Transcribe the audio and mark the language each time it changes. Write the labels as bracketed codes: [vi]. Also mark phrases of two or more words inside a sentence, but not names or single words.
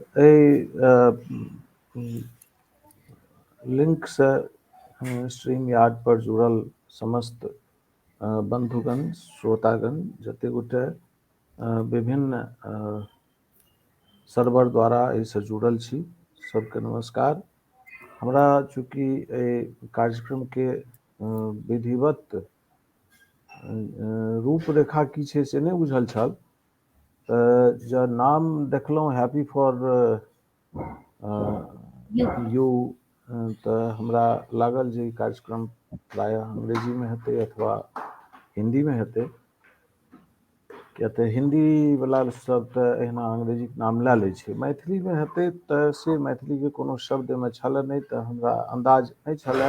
[mai] लिंक से स्ट्रीम यार्ड पर जुड़ल समस्त बंधुगण श्रोतागण जते गोटे विभिन्न सर्वर द्वारा एहिसँ जुड़ल छी, सबके नमस्कार। हमरा चूँकि कार्यक्रम के विधिवत रूपरेखा की छै से नहि बुझल छल, तऽ जब नाम देखलहुँ हैप्पी फॉर यू, तऽ हमरा लागल जे ई कार्यक्रम प्रायः अंग्रेजीमे हेतै अथवा हिंदीमे हेतै, किया तऽ हिंदीवला सब तऽ एहिना अंग्रेजीके नाम लए लै छै। मैथिलीमे हेतै तऽ से मैथिलीके कोनो शब्दमे छलै नहि, तऽ हमरा अन्दाज नहि छलै।